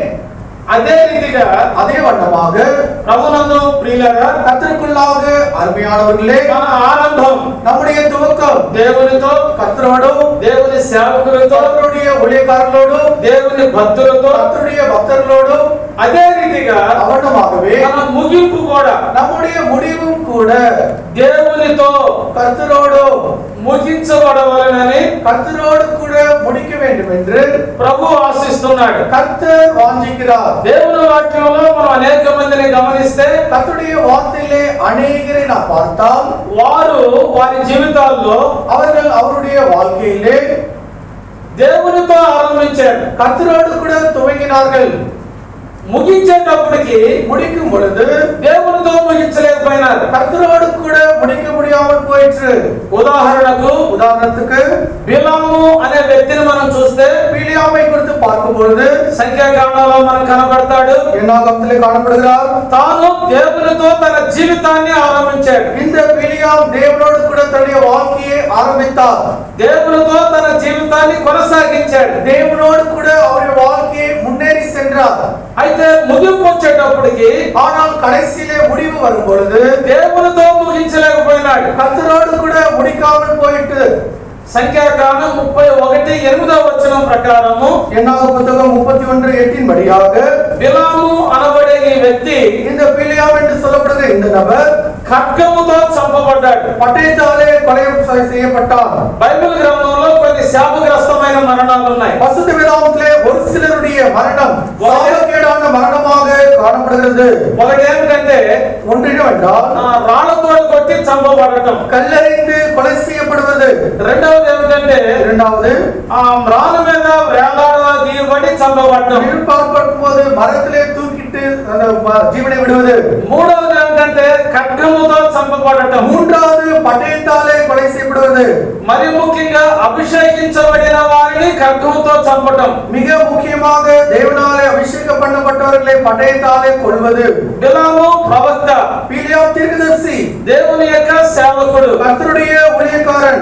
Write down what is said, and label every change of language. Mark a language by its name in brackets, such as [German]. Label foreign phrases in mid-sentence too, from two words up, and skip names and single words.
[Telugu] అదే రీతిగా [Tamil] அதே வண்ணமாக [Telugu] ప్రభునందు ప్రియులారా, [Tamil] கர்த்தருக்குள்ளாக அருமையானவர்களே, [Telugu] మన ఆరంభం [Tamil] நம்முடைய துவக்கம் [Telugu] దేవునితో, [Tamil] கர்த்தரோடு, [Telugu] దేవుని సేవకులతో, [Tamil] கர்த்தருடைய ஊழியக்காரர்களோடு, [Telugu] దేవుని భక్తులతో, [Tamil] கர்த்தருடைய பக்தர்களோடு, [Telugu] అదే రీతిగా [Tamil] அவனமாகவே [Telugu] మన ముగింపు కూడా [Tamil] நம்முடைய முடிவும் கூட [Telugu] దేవునితో [Tamil] கர்த்தரோடு [Telugu] ముగించబడవలెనని [Tamil] கர்த்தரோடு கூட முடிக்க வேண்டும் என்று [Telugu] ప్రభు ఆశిస్తున్నాడు. [Tamil] கர்த்தர் வாஞ்சிக்கிறார். [Telugu] దేవుని వాక్యంలో మనం అనేక మందిని గమనిస్తే [Tamil] கர்த்தருடைய வார்த்தையிலே அநேகரை நான் பார்த்தால் [Telugu] వారు వారి జీవితాల్లో [Tamil] அவர்கள் அவருடைய வாழ்க்கையிலே [Telugu] దేవునితో ఆరంభించారు. [Tamil] கர்த்தரோடு கூட துவங்கினார்கள். [Telugu] ముగించేటప్పటికి [Tamil] முடிக்கும் பொழுது [Telugu] దేవునితో ముగించలేకపోయినారు. [Tamil] கர்த்தரோடு கூட முடிக்க முடியாமல் போயிற்று. [Telugu] ఉదాహరణకు బిలాము అనే వ్యక్తిని మనం చూస్తే [Tamil] பிலியாமை குறித்து பார்க்கும் பொழுது [Telugu] సంఖ్యాకాండంలో మనకు కనబడతాడు. [Tamil] என்னாகமத்திலே காணப்படுகிறார். [Telugu] తాను దేవునితో తన జీవితాన్ని ఆరంభించాడు. [Tamil] இந்த பிலியாம் தேவனோடு கூட தன்னுடைய வாழ்க்கையை ஆரம்பித்தார். [Telugu] దేవునితో తన జీవితాన్ని కొనసాగించాడు. [Tamil] தேவனோடு கூட அவருடைய வாழ்க்கையை முன்னேறி சென்றார். [Telugu] అయితే ముగింపు వచ్చేటప్పటికి [Tamil] ஆனால் கடைசியிலே முடிவு வரும் பொழுது [Telugu] దేవునితో ముగించలేకపోయినాడు. [Tamil] கர்த்தரோடு கூட முடிக்காமல் போயிட்டு [Telugu] సంఖ్యాకాండం 31:8 ప్రకారము [Tamil] என்னாக புத்தகம் 31:8 படியாக [Telugu] బిలాము అనబడే ఈ వ్యక్తి, [Tamil] இந்த பிலியாம் என்று சொல்லப்படுகிற இந்த நபர் [Telugu] ఖడ్గముతో చంపబడ్డాడు. [Tamil] பட்டயத்தாலே கொலை செய்யப்பட்டார். [Telugu] బైబిల్ గ్రంథంలో కొన్ని శాపగ్రస్తమైన మరణాలు ఉన్నాయి. [Tamil] பரிசுத்த வேதாகமத்திலே ஒரு சிலருடைய மரணம் சாபக்கேடான மரணமாக காணப்படுகிறது. [Telugu] ఒకటి ఏమిటంటే [Tamil] ஒன்றினவென்றால் [Telugu] రాళ్లతో కొట్టి చంపబడటం. [Tamil] கல்லெறிந்து கொலை செய்யப்படுவது. [Telugu] రెండవది ఏమిటంటే [Tamil] இரண்டாவது [Telugu] ఆ రాళ్ళ మీద వేలాడదీయబడి చంపబడటం. [Tamil] பார்க்கும் போது மரத்திலே தூக்கிட்டு ஜீவனை விடுவது. [Telugu] మూడవది ఏమిటంటే ఖడ్గముతో చంపబడటం. [Tamil] மூன்றாவது பட்டயத்தாலே கொலை செய்யப்படுவது. [Telugu] మరి ముఖ్యంగా అభిషేకించబడిన వారిని ఖడ్గముతో చంపటం. [Tamil] மிக முக்கியமாக தேவனாலே அபிஷேகம் பண்ணப்பட்டவர்களை பட்டயத்தாலே கொல்வது. [Telugu] బిలాము ప్రవక్త, [Tamil] பிலியாம் தீர்க்கதரிசி, [Telugu] దేవుని యొక్క సేవకుడు, [Tamil] கர்த்தருடைய ஊழியக்காரன்,